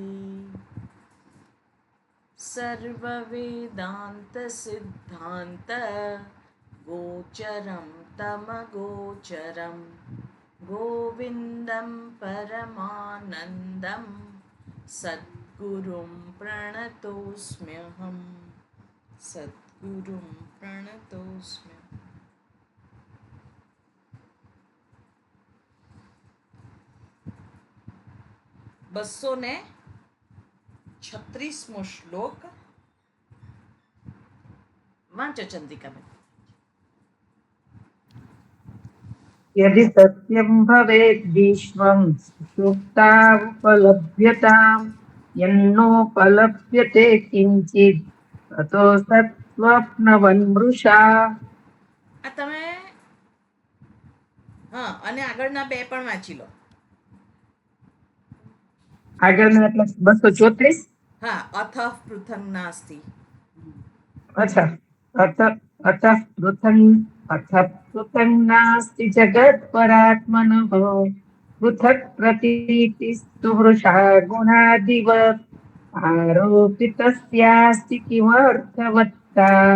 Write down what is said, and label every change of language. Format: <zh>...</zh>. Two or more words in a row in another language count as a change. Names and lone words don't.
<sa>सर्ववेदान्तसिद्धान्त गोचरं तमगोचरं गोविन्दं परमानन्दं सद्गुरुं प्रणतोऽस्म्यहम्। सद्गुरुं प्रणतोऽस्म्यहम्।</sa> <gu>236મો શ્લોક વાંચો ચંદ્રિકાબેન.</gu> <sa>यदि सत्यं भवेद् विश्वं सुषुप्ता उपलभ्यताम् यन्नोपलभ्यते किञ्चित् ततो सत्स्वप्नवन्मृषा।</sa> <gu>આ તમે હા અને આગળના બે પણ વાંચી લો. આગળના એટલે 234.</gu> <sa>હા, अथ पृथंग नास्ति. અચ્છા, अथ पृथंग नास्ति जगत परात्मनः पृथक प्रतीतिस्तु वृषा गुणादिवत आरोपितस्यास्ति किमर्थवत्ता.</sa>